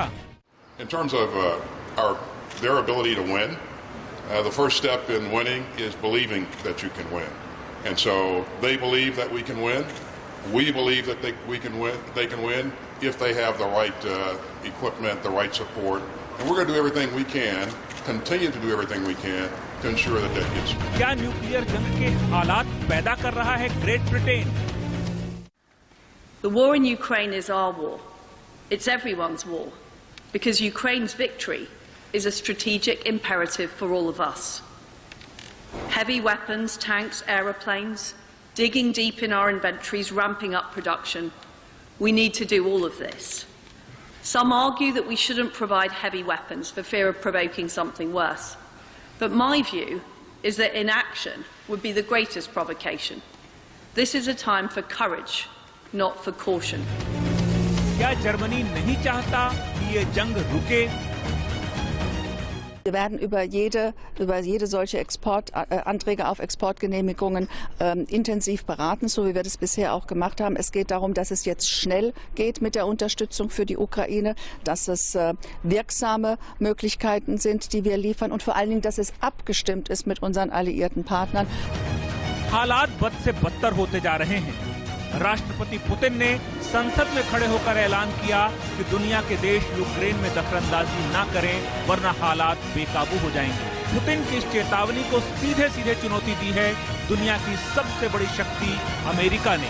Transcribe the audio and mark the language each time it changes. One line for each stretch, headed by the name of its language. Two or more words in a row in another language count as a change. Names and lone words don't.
English: In terms of their ability to win, the first step in winning is believing that you can win. And so they believe that we can win. We believe that we can win. They can win if they have the right equipment, the right support. And we're going to do everything we can, continue to do everything we can to ensure that that gets.
Hindi: क्या न्यूक्लियर जंग के हालात पैदा कर रहा है ग्रेट ब्रिटेन?
English: The war in Ukraine is our war. It's everyone's war, because Ukraine's victory is a strategic imperative for all of us. Heavy weapons, tanks, aeroplanes, digging deep in our inventories, ramping up production. We need to do all of this. Some argue that we shouldn't provide heavy weapons for fear of provoking something worse. But my view is that inaction would be the greatest provocation. This is a time for courage, not for caution.
Hindi: क्या जर्मनी नहीं चाहता कि ये जंग रुके?
German: Wir werden über jede solche Anträge auf Exportgenehmigungen intensiv beraten, so wie wir das bisher auch gemacht haben. Es geht darum, dass es jetzt schnell geht mit der Unterstützung für die Ukraine, dass es wirksame Möglichkeiten sind, die wir liefern, und vor allen Dingen, dass es abgestimmt ist mit unseren alliierten Partnern.
Hindi: हालात बद से बदतर होते जा रहे हैं। राष्ट्रपति पुतिन ने संसद में खड़े होकर ऐलान किया कि दुनिया के देश यूक्रेन में दखलंदाजी न करें, वरना हालात बेकाबू हो जाएंगे। पुतिन की इस चेतावनी को सीधे सीधे चुनौती दी है दुनिया की सबसे बड़ी शक्ति अमेरिका ने।